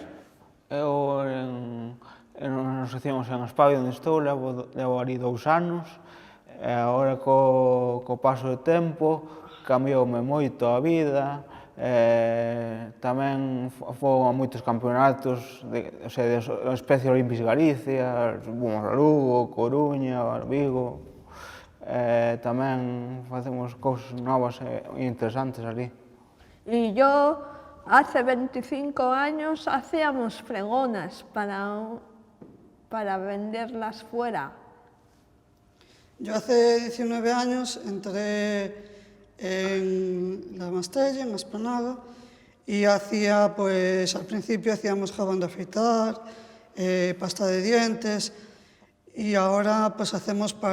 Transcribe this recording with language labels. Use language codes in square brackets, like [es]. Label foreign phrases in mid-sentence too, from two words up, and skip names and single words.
[gl] Eu nos hacíamos en Espavio onde estou, levo ali 2 anos, e agora co paso do tempo cambioume moito a vida, tamén fui a moitos campeonatos, de Especie Olímpicos Galicia, fomos a Lugo, Coruña, Vigo, tamén facemos cousas novas e interesantes ali. [es] Y yo hace 25 años hacíamos fregonas para venderlas fuera. Yo hace 19 años entré en la Mastella, en Esplanada, y hacía, pues, al principio hacíamos jabón de afeitar, pasta de dientes, y ahora pues hacemos